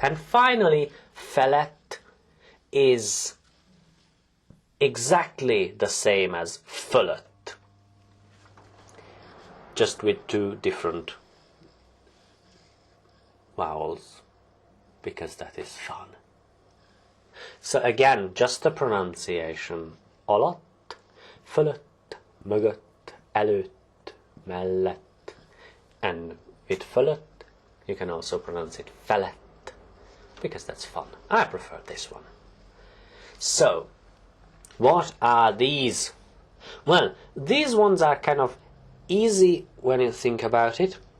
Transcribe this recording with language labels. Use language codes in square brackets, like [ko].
[en] And finally, felett is exactly the same as fölött, just with two different vowels, because that is fun. So again, just the pronunciation. [hu] Alatt, fölött, mögött, előtt, mellett. [en] And with fölött, you can also pronounce it felett, because that's fun. I prefer this one. So, what are these? Well, these ones are kind of easy when you think about it.